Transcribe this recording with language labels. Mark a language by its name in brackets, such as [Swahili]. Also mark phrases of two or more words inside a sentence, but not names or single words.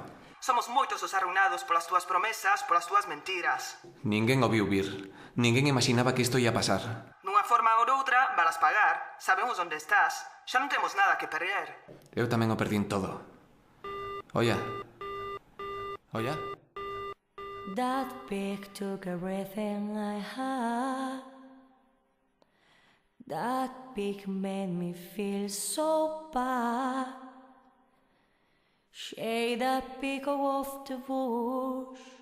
[Galician] Somos moitos os arruinados polas túas promesas, polas túas mentiras. Ninguén o viu vir. Ninguén imaginaba que isto ia pasar. Dunha forma ou doutra, valas pagar. Sabemos onde estás. Xa non temos nada que perder. Eu tamén o perdín todo. Oia. Oia. [English] That pig took everything I had. That pig made me feel so bad. Shade that pig off the bush.